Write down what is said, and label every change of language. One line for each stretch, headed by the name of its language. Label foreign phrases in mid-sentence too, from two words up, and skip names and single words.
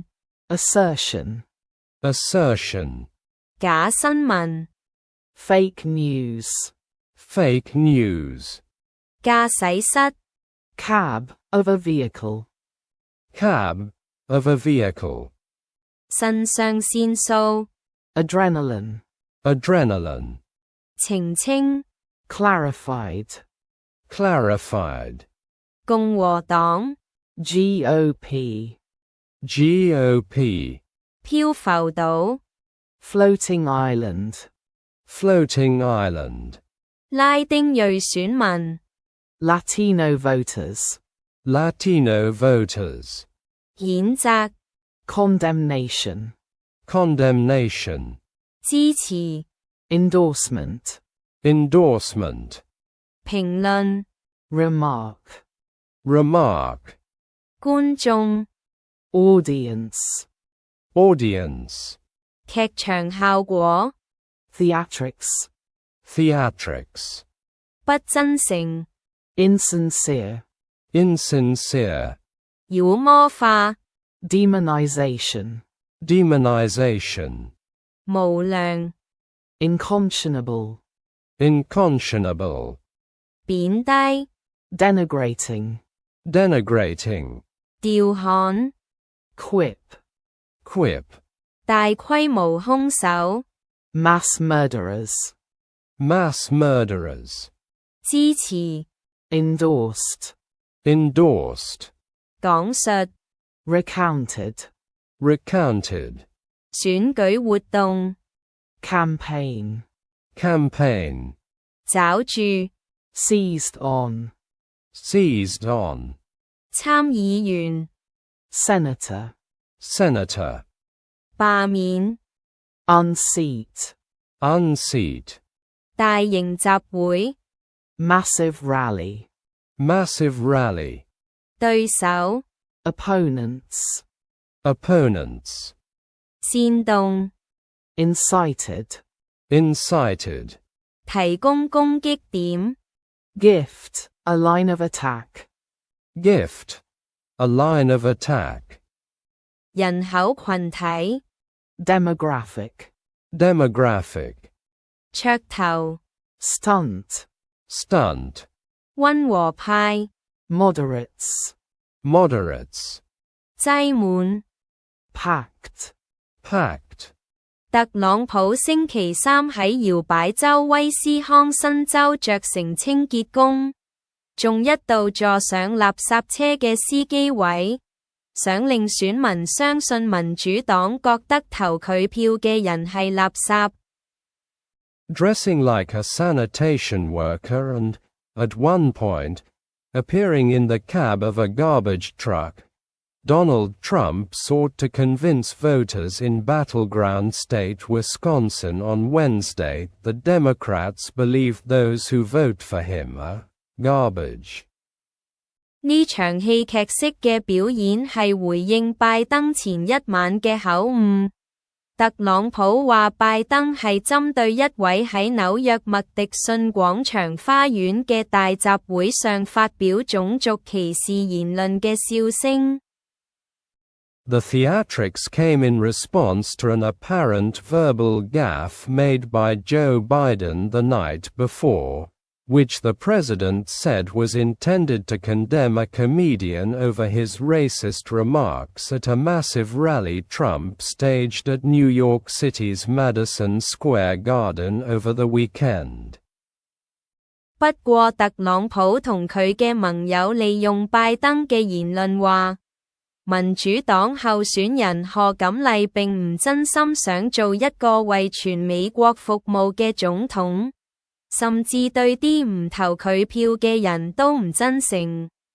English: Assertion. Assertion.
Cantonese: 假新聞
English: Fake News. Fake news.
Cantonese: 駕駛室
English: Cab of a vehicle. Cab of a vehicle.
Cantonese: 腎上腺素
English: Adrenaline. Adrenaline.
Cantonese: 澄清
English: Clarified. Clarified.
Cantonese: 共和黨
English: GOP. GOP.
Cantonese: 漂浮島
English: Floating Island. Floating Island.
Cantonese: 拉丁裔選民
English: Latino Voters. Latino Voters.
Cantonese: 譴責
English: Condemnation. Condemnation.
Cantonese: 支持
English: Endorsement. Endorsement.
Cantonese: 評論
English: Remark. Remark.
Cantonese: 觀眾
English: Audience. Audience.
Cantonese: 劇場效果
English: Theatrics.
Cantonese: 不
English: Theatrics.
Cantonese: 真誠
English: Insincere. Insincere.
Cantonese: 妖魔化
English: Demonization. Demonization.
Cantonese: 無良
English: Inconscionable. Inconscionable.
Cantonese: 貶低
English: Denigrating. Denigrating.
Cantonese: 調侃
English: Quip. Quip.
Cantonese: 大規模兇手
English: Mass murderers. Mass murderers.
Cantonese: 支持
English: Endorsed. Endorsed.
Cantonese: 講述
English: Recounted. Recounted.
Cantonese: 選舉活動
English: Campaign. Campaign.
Cantonese: 抓住
English: Seized on. Seized on.
Cantonese: 參議員
English: Senator. Senator.
Cantonese: 罷免
English: Unseat. Unseat.
Cantonese: 大型集會
English: Massive rally. Massive rally.
Cantonese: 對手
English: Opponents. Opponents.
Cantonese: 煽動
English: Incited. Incited.
Cantonese: 提供攻擊點
English: Gift. A line of attack. Gift. A line of attack.
Cantonese: 人口群體
English: Demographic. Demographic.
Cantonese: 噱頭
English: Stunt. Stunt.
Cantonese: 溫和派
English: Moderates. Moderates.
Cantonese: 擠滿
English: Packed. Packed.
Cantonese: 特朗普星期三喺搖擺州威斯康辛州着成清潔工，仲一度坐上垃圾車嘅司機位，想令選民相信民主黨覺得投佢票嘅人係垃圾。
English: Dressing like a sanitation worker and, at one point, appearing in the cab of a garbage truck, Donald Trump sought to convince voters in Battleground State, Wisconsin on Wednesday that Democrats believe those who vote for him are garbage.
Cantonese: 呢場戲劇式嘅表演係回應拜登前一晚嘅口誤。特朗普話拜登係針對一位喺紐約麥迪遜廣場花園嘅大集會上發表種族歧視言論嘅笑聲。
English: The Theatrics came in response to an apparent verbal gaffe made by Joe Biden the night before, which the president said was intended to condemn a comedian over his racist remarks at a massive rally Trump staged at New York City's Madison Square Garden over the weekend.
Cantonese: 不過特朗普同佢嘅盟友利用拜登嘅言論話，民主黨候選人賀錦麗並唔真心想做一個為全美國服務嘅總統，甚至對啲唔投佢票嘅人都唔真誠。